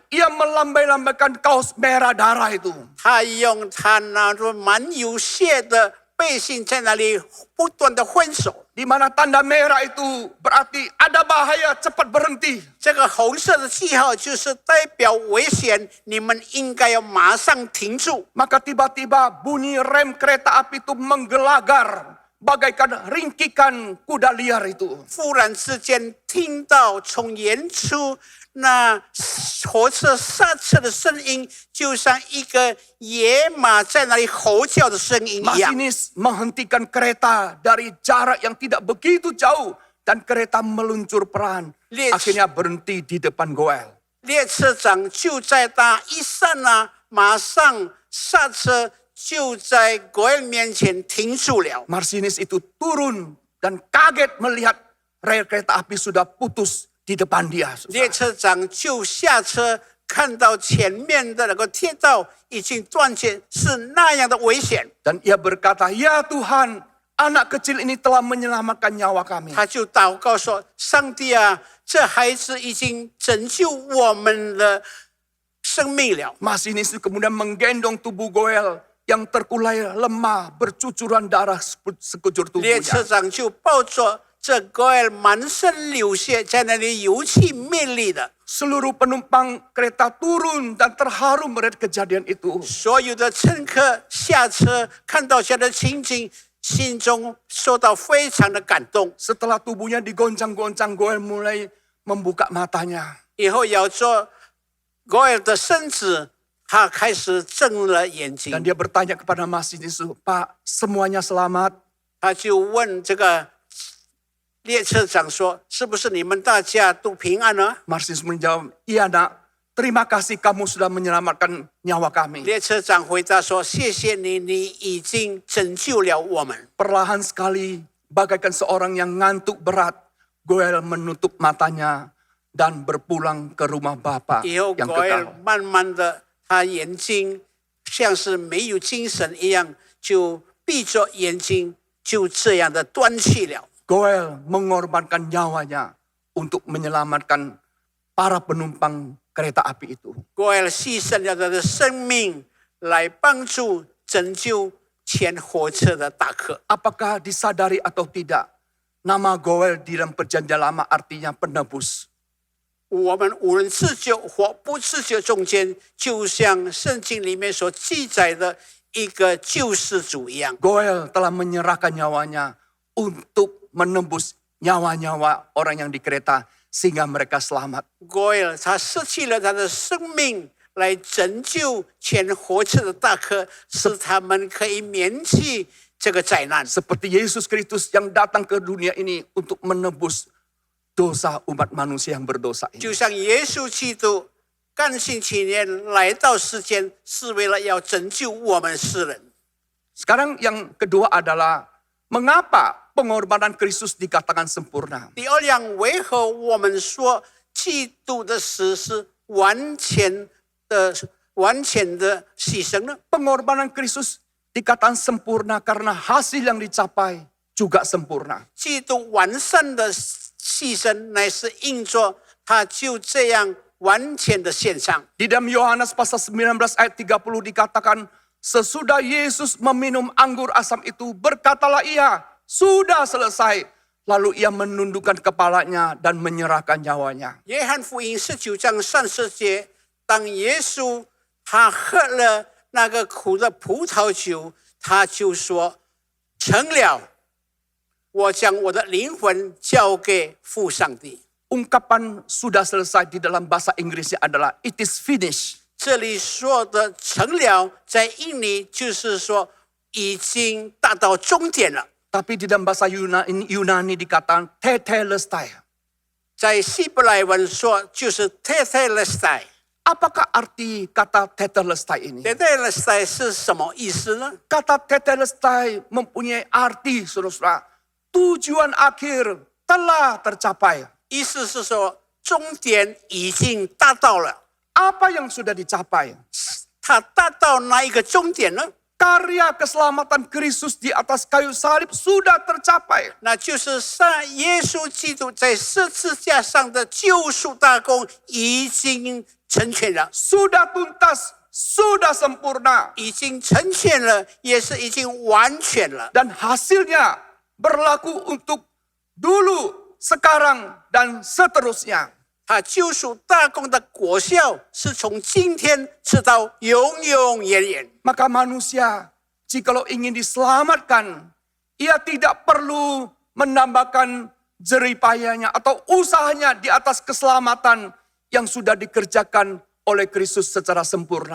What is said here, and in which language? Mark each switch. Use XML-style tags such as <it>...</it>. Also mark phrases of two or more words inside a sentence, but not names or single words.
<id>Ia melambai-lambaikan kaos merah darah itu.</id> <zh>他用他那种满有血的背心在那里不断的挥手。</zh> <id>Di mana tanda merah itu berarti ada bahaya, cepat berhenti.</id> <zh>这个红色的记号就是代表危险，你们应该要马上停住。</zh> <id>Maka tiba-tiba bunyi rem kereta api itu menggelagar bagaikan ringkikan kuda liar itu.</id> <zh>忽然之间听到从远处那火车刹车的声音，就像一个野马在那里吼叫的声音一样。</zh> <id>Masinis menghentikan kereta dari jarak yang tidak begitu jauh dan kereta meluncur pelan. Akhirnya berhenti di depan Goel.</id> <zh>列车长就在那一刹那，马上刹车，就在Goel面前停住了。</zh> <id>Masinis itu turun dan kaget melihat rel kereta api sudah putus di depan dia.</id> <zh>列车长就下车，看到前面的那个铁道已经断绝，是那样的危险。</zh> <id>Dan ia berkata, "Ya Tuhan, anak kecil ini telah menyelamatkan nyawa kami."</id> <zh>他就祷告说：“上帝啊，这孩子已经拯救我们的生命了。”</zh> <id>Masinis itu kemudian menggendong tubuh Goel yang terkulai lemah, bercucuran darah sekujur</id> <zh>列</zh> <id>tubuhnya.</id> <zh>车长就抱着这Goel满身流血，在那里油气灭力的。</zh> <id>Seluruh penumpang kereta turun dan terharu melihat kejadian itu.</id> <zh>所有的乘客下车，看到这样的情景，心中受到非常的感动。</zh> <id>Setelah tubuhnya digoncang-goncang, Goel mulai membuka matanya.</id> <zh>以后摇着Goel的身子，他开始睁了眼</zh> <id>Dan</id> <zh>睛。</zh> <id>dia bertanya kepada Masinis, "Pak, semuanya selamat?"</id> <zh>他就问这个列车长说：“是不是你们大家都平安呢？”</zh> <id>Masinis menjawab, "Iya nak, terima kasih kamu sudah menyelamatkan nyawa kami."</id> <zh>列车长回答说：“谢谢你，你已经拯救了我们。”</zh> <id>Perlahan sekali, bagaikan seorang yang ngantuk berat, Goel menutup matanya dan berpulang ke rumah Bapa</id> <zh>以后</zh> <id>yang</id> <zh>狗尔</zh> <id>kekal.</id> <zh>慢慢的，他眼睛像是没有精神一样，就闭着眼睛，就这样的断气了。</zh> <id>Goel mengorbankan nyawanya untuk menyelamatkan para penumpang kereta api itu.</id> <zh>狗尔牺牲了他的生命来帮助拯救前火车的大客。</zh> <id>Apakah disadari atau tidak, nama Goel di dalam perjanjian lama artinya penebus.</id> <zh>我们无论自救或不自救中间，就像圣经里面所记载的一个救世主一样。</zh> <id>Goel telah menyerahkan nyawanya untuk menembus nyawa-nyawa orang yang di kereta sehingga mereka selamat.</id> <zh>狗尔他失去了他的生命，来拯救前火车的大客，使他们可以免去这个灾难。</zh> <id>Seperti Yesus Kristus yang datang ke dunia ini untuk menebus dosa umat manusia yang berdosa</id> <zh>就</zh> <id>ini.</id> <zh>像耶稣基督甘心情愿来到世间，是为了要拯救我们世人。</zh> <id>Sekarang yang kedua adalah mengapa pengorbanan Kristus dikatakan sempurna?</id> <zh>第二样，为何我们说基督的死是完全的牺牲呢？</zh> <id>Pengorbanan Kristus dikatakan sempurna karena hasil yang dicapai juga sempurna.</id> <zh>基督完善的牺牲，乃是因着他就这样完全的献上。</zh> <id>Di dalam Yohanes pasal 19 ayat 30 dikatakan, sesudah Yesus meminum anggur asam itu, berkatalah ia, sudah selesai. Lalu ia menundukkan kepalanya dan menyerahkan nyawanya.</id> <zh>约翰福音19章30节，当耶稣他喝了那个苦的葡萄酒，他就说：“成了，我将我的灵魂交给父上帝。”</zh> <id>Ungkapan sudah selesai di dalam bahasa Inggrisnya adalah</id> <en>it is finished.</en> <zh>这里说的成了，在印尼就是说已经达到终点了。</zh> <id>Tapi di dalam bahasa Yunani dikatakan tetelestai.</id> <zh>在希伯来文说就是 tetelestai。</zh> <id>Apakah arti kata tetelestai ini?</id> <zh>tetelestai 是什么意思呢？</zh> <id>Kata tetelestai mempunyai arti, saudara-saudara, tujuan akhir telah tercapai.</id> <zh>意思是说终点已经达到了。</zh> <id>Apa yang sudah dicapai?</id> <zh>他达到哪一个终点呢？</zh> <id>Karya keselamatan Kristus di atas kayu salib sudah tercapai.</id> <zh>那就是耶稣基督在十字架上的救赎大功已经成全了，</zh> <id>Sudah tuntas, sudah sempurna.</id> <zh>已经成全了，也是已经完全了。</zh> <id>Dan hasilnya berlaku untuk dulu, sekarang, dan seterusnya.</id> <zh>他救赎大功的果效是从今天直到永永远远。</zh> <id>Maka manusia, jikalau ingin diselamatkan, ia tidak perlu menambahkan jeripayanya atau usahanya di atas keselamatan yang sudah dikerjakan oleh Kristus secara sempurna</id>